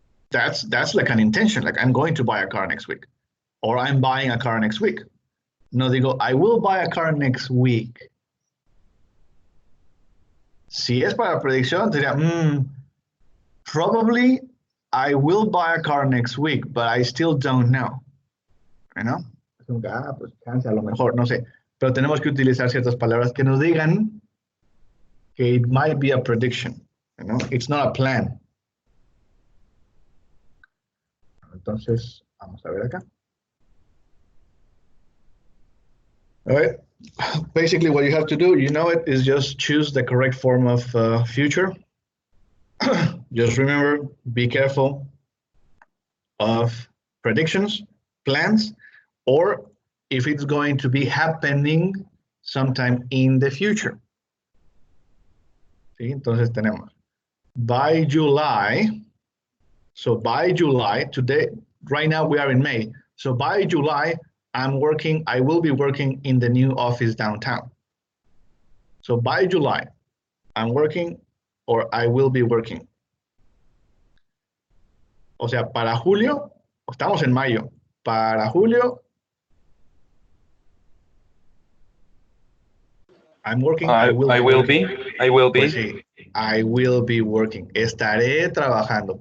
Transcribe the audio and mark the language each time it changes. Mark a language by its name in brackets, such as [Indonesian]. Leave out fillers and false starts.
[English] That's like an intention, like I'm going to buy a car next week, or I'm buying a car next week. [Spanish] No digo, [English] I will buy a car next week. [Spanish] Si es para predicción, sería, [English] probably I will buy a car next week, but I still don't know. You know? [Spanish] como que, pues chance, a lo mejor, no sé. Pero tenemos que utilizar ciertas palabras que nos digan que [English] it might be a prediction, you know? It's not a plan. [Spanish] Entonces, vamos a ver acá. [English] All right. Basically, what you have to do, you know it, is just choose the correct form of future. Just remember, be careful of predictions, plans, or if it's going to be happening sometime in the future. [Spanish] ¿Sí? Entonces tenemos [English] by July. So by July, today, right now we are in May. So by July, I will be working in the new office downtown. So by July, I'm working or I will be working. [Spanish] O sea, para julio, estamos en mayo. Para julio, [English] I'm working, I will be. [Spanish] Pues sí, [English] I will be working. [Spanish] Estaré trabajando.